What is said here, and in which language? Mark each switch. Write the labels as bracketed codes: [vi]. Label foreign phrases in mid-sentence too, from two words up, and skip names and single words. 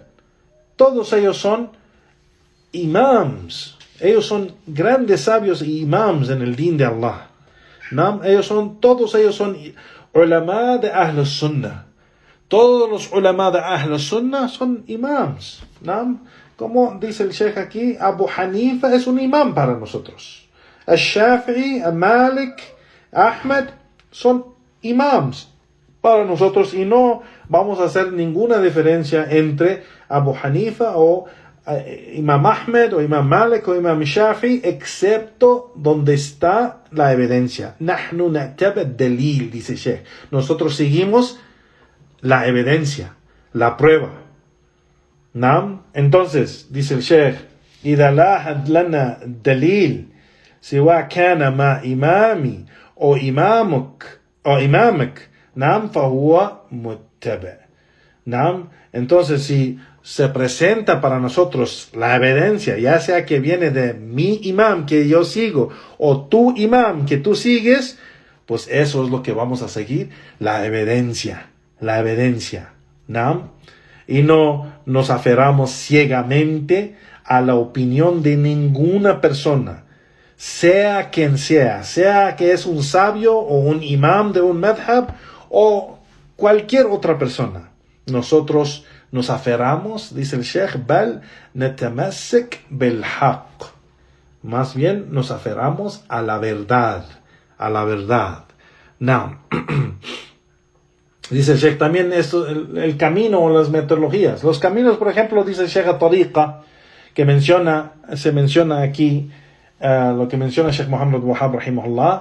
[es] Todos ellos son imams. Ellos son grandes sabios y imams en el din de Allah. ¿No? Todos ellos son ulama de [ar] أهل السنة. [es] Todos los ulama de [ar] أهل السنة [es] son imams. ¿No? Como dice el Sheikh aquí, Abu Hanifa es un imam para nosotros. Al-Shafi'i, Al-Malik, Ahmed son imams para nosotros y no vamos a hacer ninguna diferencia entre Abu Hanifa o Imam Ahmed o Imam Malik o Imam Shafi'i, excepto donde está la evidencia. [ar] نحن نتبع الدليل, [es] dice Sheikh. Nosotros seguimos la evidencia, la prueba. ¿No? Entonces, dice el Sheikh, [ar] إذا لا حد لنا دليل سواء كان مع إمامي أو إمامك نعم فهو متبع. [es] ¿No? Entonces, si se presenta para nosotros la evidencia, ya sea que viene de mi imam que yo sigo o tu imam que tú sigues, pues eso es lo que vamos a seguir, la evidencia, ¿no? Y no nos aferramos ciegamente a la opinión de ninguna persona, sea quien sea que es un sabio o un imam de un madhab o cualquier otra persona. Nosotros nos aferramos, dice el Sheikh, [ar] بل نتمسك بالحق. [es] Más bien nos aferramos a la verdad. Now, dice el Sheikh también esto, el camino o las metodologías. Los caminos, por ejemplo, dice el Sheikh Tariqa, que se menciona aquí, lo que menciona el Sheikh Muhammad Wahab, rahimahullah.